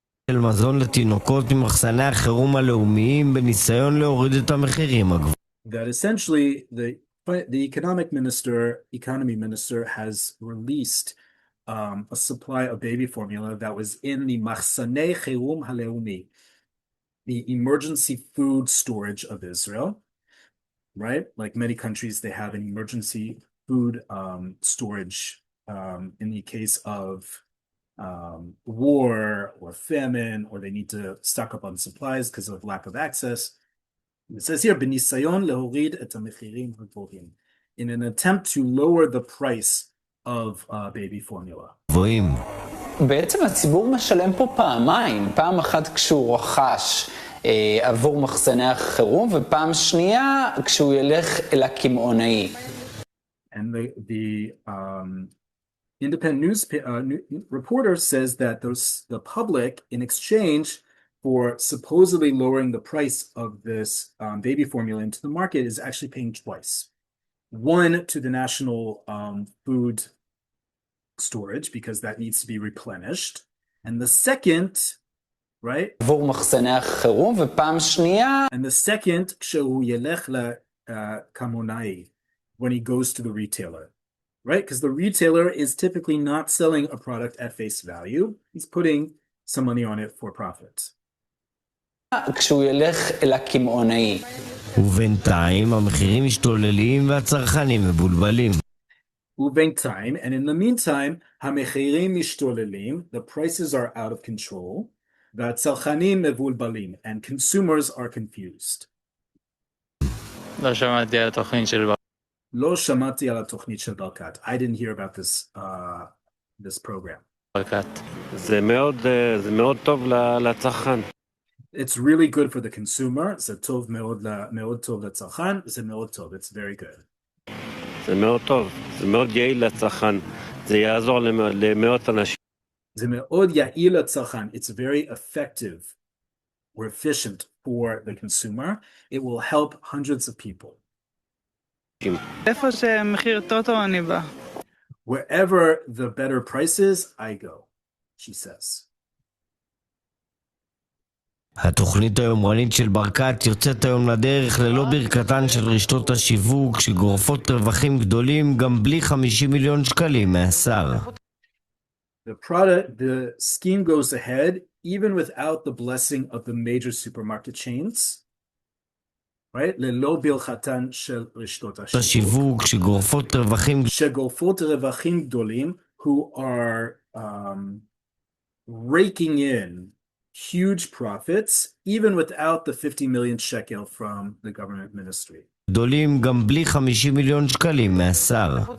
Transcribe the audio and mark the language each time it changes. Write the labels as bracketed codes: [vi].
[he] של מזון לתינוקות ממחסני החירום הלאומיים בניסיון להוריד את המחירים הגבוהים. [en] That essentially the economy minister has released a supply of baby formula that was in the [he] מחסני חירום הלאומי, [en] the emergency food storage of Israel, right? Like many countries, they have an emergency food storage in the case of war or famine, or they need to stock up on supplies because of lack of access. It says here, [he] בניסיון להוריד את המחירים הגבוהים, [en] in an attempt to lower the price of baby formula. [he] גבוהים. בעצם הציבור משלם פה פעמיים, פעם אחת כשהוא רכש עבור מחסני החירום, ופעם שנייה כשהוא ילך אל הקמעונאי. [en] And the independent news reporter says that the public, in exchange, for supposedly lowering the price of this baby formula into the market is actually paying twice. One to the national food storage because that needs to be replenished. And the second, right? [he] עבור מחסני החירום, ופעם שנייה, [en] And the second, [he] כשהוא ילך לקמעונאי, [en] when he goes to the retailer, right? Because the retailer is typically not selling a product at face value. He's putting some money on it for profit. [he] כשהוא ילך אל הקמעונאי. ובינתיים המחירים משתוללים והצרכנים מבולבלים. [en] ובינתיים, and in the meantime, [he] המחירים משתוללים, [en] the prices are out of control, [he] והצרכנים מבולבלים, [en] and consumers are confused. [he] לא שמעתי על התוכנית של לא שמעתי על התוכנית של ברקת. [en] I didn't hear about this program. [he] ברקת. זה מאוד טוב לצרכן. [en] It's really good for the consumer. [he] זה טוב מאוד טוב לצרכן. זה מאוד טוב. [en] It's very good. [he] זה מאוד טוב. זה מאוד יעיל לצרכן. זה יעזור למאות אנשים. זה מאוד יעיל לצרכן. [en] It's very effective or efficient for the consumer. It will help hundreds of people. [he] איפה שמחיר טוטו אני בא. [en] Wherever the better price is, I go, she says. [he] התוכנית היומרנית של ברקת יוצאת היום לדרך ללא ברכתן של רשתות השיווק שגורפות רווחים גדולים גם בלי 50 מיליון שקלים מהשר. [en] The scheme goes ahead even without the blessing of the major supermarket chains. Right? [he] ללא ברכתן של רשתות השיווק שגורפות רווחים גדולים [en] who are raking in huge profits even without the 50 million shekel from the government ministry. [he] גדולים גם בלי 50 מיליון שקלים מהשר.